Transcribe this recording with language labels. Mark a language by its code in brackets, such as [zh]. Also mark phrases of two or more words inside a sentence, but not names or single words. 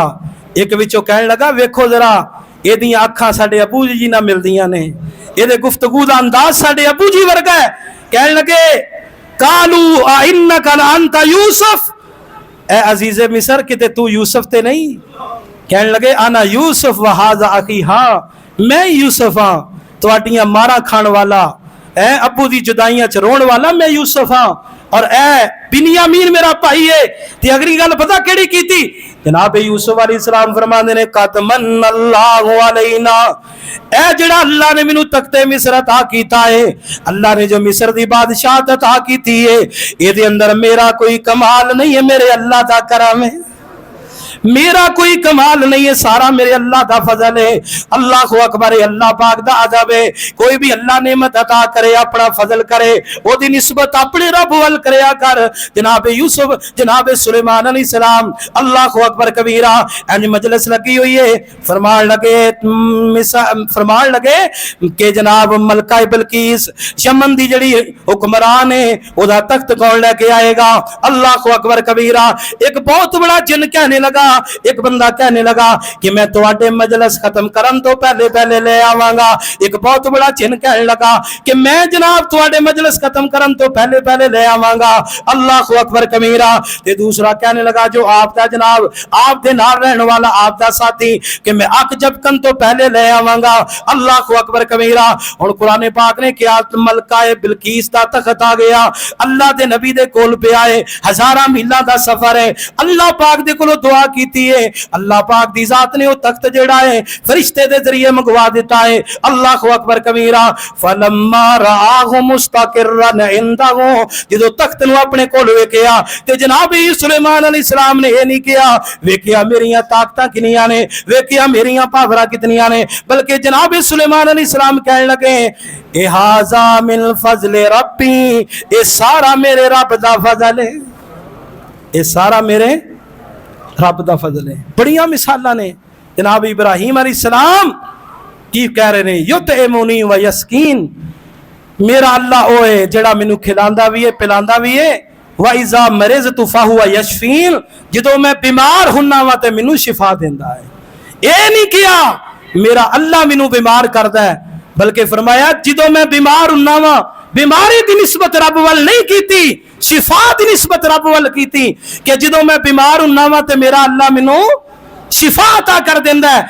[pa] ایک وچوں کہن لگا، ویکھو ذرا ایدیاں اکھاں ساڈے ابو جی نا ملدیاں نے، ایدے گفتگو دا انداز ساڈے ابو جی ورگا ہے. کہن لگے [ar] قالوا أ إنك لأنت يوسف, [pa] اے عزیزِ مصر کتے تو یوسف تے نہیں. کہن لگے [ar] أنا يوسف و هذا أخي, [pa] ہاں میں یوسف ہاں، تہاڈیاں مارا کھان والا، اے ابو دی جدائیاں چ رون والا میں یوسف ہاں، اور اے بنیامین میرا بھائی ہے. تے اگلی گل پتا کیڑی کیتی، جناب یوسف علیہ السلام فرماندے نے [ar] قد منّ الله علينا, [pa] اے جیڑا اللہ نے مینوں تختِ مصر عطا کیتا ہے، اللہ نے جو مصر دی بادشاہت عطا کیتی ہے، ایہدے اندر میرا کوئی کمال نہیں ہے، میرے اللہ دا کرم ہے، میرا کوئی کمال نہیں ہے، سارا میرے اللہ کا فضل ہے. [ar] الله أكبر [pa] ہے، اللہ پاک دا ادب ہے۔ کوئی بھی اللہ نعمت عطا کرے، اپنا فضل کرے، اودی نسبت اپنے رب ول کریا کر. [ar] جناب یوسف، جناب سلیمان علیہ السلام، الله أكبر كبيرا. [pa] اینج مجلس لگی ہوئی ہے، فرمان لگے کہ جناب ملکہ بلقیس یمن دی جڑی حکمران ہے، اودا تخت کون لیکے آئے گا. [ar] الله أكبر كبيرا. [pa] ایک بہت بڑا جن کہنے لگا, ایک بندہ کہنے لگا کہ میں تواڈے مجلس ختم کرن تو پہلے پہلے لے آواں گا. ایک بہت بڑا جن کہنے لگا کہ میں جناب تواڈے مجلس ختم کرن تو پہلے پہلے لے آواں گا. [ar] اللہ اکبر کبیرہ. [pa] تے دوسرا کہنے لگا جو آپ دا جناب آپ دے نال رہن والا آپ دا ساتھی کہ میں اک جب کن تو پہلے لے آواں گا. [ar] اللہ اکبر کبیرہ. [pa] ہن قرآن پاک نے کیا ملکہ بلقیس دا تخت آ گیا. اللہ دے نبی دے کول پہ آئے, ہزاراں میلاں دا سفر ہے. اللہ پاک دے کولوں دعا کیتی ہے, اللہ پاک دی ذات نے وہ تخت جڑا ہے فرشتے دے ذریعے منگوا دیتا ہے. [ar] اللہ اکبر کبیرہ. فلما رآہ مستقرا عنده, [pa] جدو تخت نو اپنے کول ویکھیا تے جناب سلیمان علیہ السلام نے یہ نہیں کیا ویکھیا میریاں طاقتاں کنیاں نے, ویکھیا میریاں پاوراں کتنیاں نے, بلکہ جناب سلیمان علیہ السلام کہنے لگے [ar] اِہَذَا مِن فضل ربی, [pa] یہ سارا میرے رب دا فضل ہے, یہ سارا میرے رب دا فضل ہے. بڑیاں مثالاں نے. جناب ابراہیم علیہ السلام کی کہہ رہے ہیں [ar] یطعمنی و یسکین, [pa] میرا اللہ او ہے جڑا مینوں کھلاندا بھی ہے پلاندا بھی ہے. [ar] وَإِذَا مَرِضْتُ فَهُوَ يَشْفِينِ, [pa] جدوں میں بیمار ہُننا وا تے مینوں شفا دیندا ہے. اے نہیں کیا میرا اللہ مینوں بیمار کردا ہے, بلکہ فرمایا جدوں میں بیمار ہُننا وا بیماری دی نسبت رب وال نہیں کیتی, شفا دی نسبت رب وال کیتی کہ جدوں میں بیمار ہُننا وا تے میرا اللہ مینوں شفا عطا کر دیندا ہے.